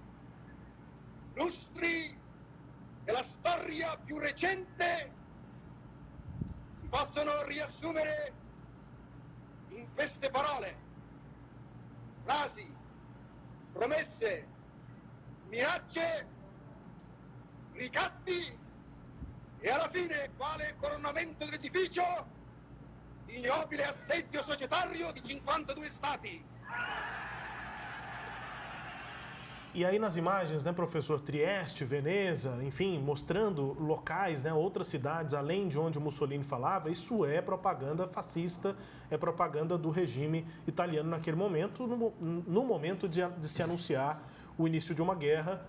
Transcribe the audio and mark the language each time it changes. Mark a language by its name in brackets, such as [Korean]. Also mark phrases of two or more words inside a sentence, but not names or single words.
[Italian] lustri della storia più recente si possono riassumere in queste parole, frasi, promesse, minacce, ricatti e alla fine, quale coronamento dell'edificio, ignobile assedio societario di 52 stati. [Portuguese] E aí nas imagens, né, professor, Trieste, Veneza, enfim, mostrando locais, né, outras cidades além de onde Mussolini falava, isso é propaganda fascista, é propaganda do regime italiano naquele momento, no momento de se anunciar o início de uma guerra.